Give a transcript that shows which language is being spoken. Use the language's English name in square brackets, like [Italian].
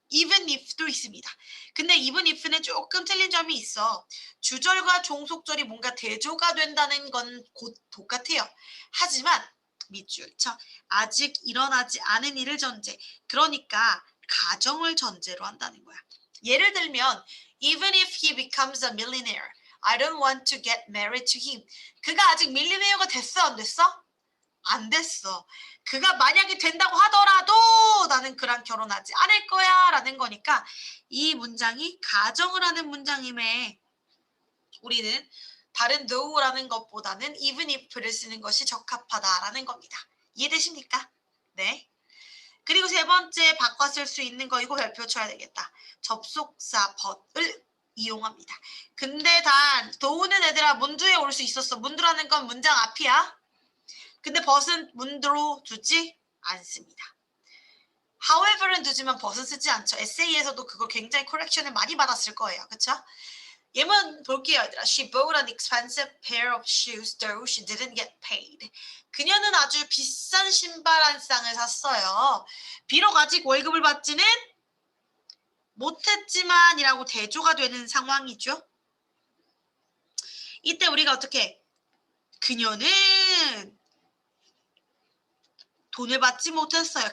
[Korean] even if도 있습니다. 근데 even if는 조금 틀린 점이 있어. 주절과 종속절이 뭔가 대조가 된다는 건 곧 똑같아요. 하지만 밑줄 쳐. 아직 일어나지 않은 일을 전제. 그러니까 가정을 전제로 한다는 거야. 예를 들면 [English] even if he becomes a millionaire, I don't want to get married to him. [Korean] 그가 아직 밀리네어가 됐어, 안 됐어? 안 됐어. 그가 만약에 된다고 하더라도 나는 그랑 결혼하지 않을 거야 라는 거니까 이 문장이 가정을 하는 문장임에 우리는 다른 though라는 것보다는 even if를 쓰는 것이 적합하다라는 겁니다. 이해되십니까? 네. 그리고 3번째 바꿔 쓸 수 있는 거 이거 별표 쳐야 되겠다. 접속사 but을 이용합니다. 근데 단 though는 얘들아 문두에 올 수 있었어. 문두라는 건 문장 앞이야. 근데 but은 문두로 두지 않습니다. however는 두지만 but은 쓰지 않죠. 에세이에서도 그거 굉장히 코렉션을 많이 받았을 거예요. 그쵸? 예문 볼게요, 얘들아. [English] She bought an expensive pair of shoes though she didn't get paid. [Korean] 그녀는 아주 비싼 신발 한 쌍을 샀어요. 비록 아직 월급을 받지는 못했지만 이라고 대조가 되는 상황이죠. 이때 우리가 어떻게 그녀는 돈을 받지 못했어요.